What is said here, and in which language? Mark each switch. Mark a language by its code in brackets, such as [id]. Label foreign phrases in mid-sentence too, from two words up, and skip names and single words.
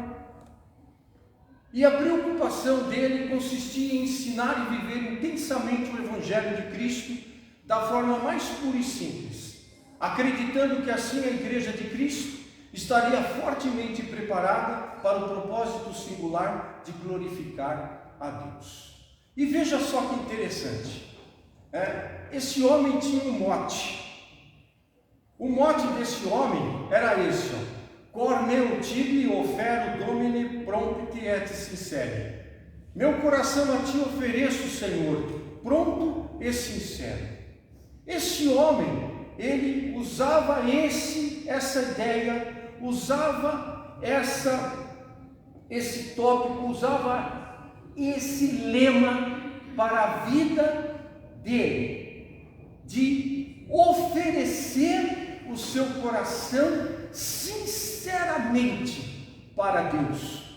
[pt] E a preocupação dele consistia em ensinar e viver intensamente o Evangelho de Cristo da forma mais pura e simples, acreditando que assim a Igreja de Cristo estaria fortemente preparada para o propósito singular de glorificar a Deus. E veja só que interessante, esse homem tinha um mote. O mote desse homem era esse, [la] Cor meu tibi ofero domine prompti et sincere. [pt] Meu coração a ti ofereço, Senhor, pronto e sincero. Esse homem, ele usava essa ideia, usava esse tópico, usava esse lema para a vida dele, de oferecer o seu coração sinceramente para Deus.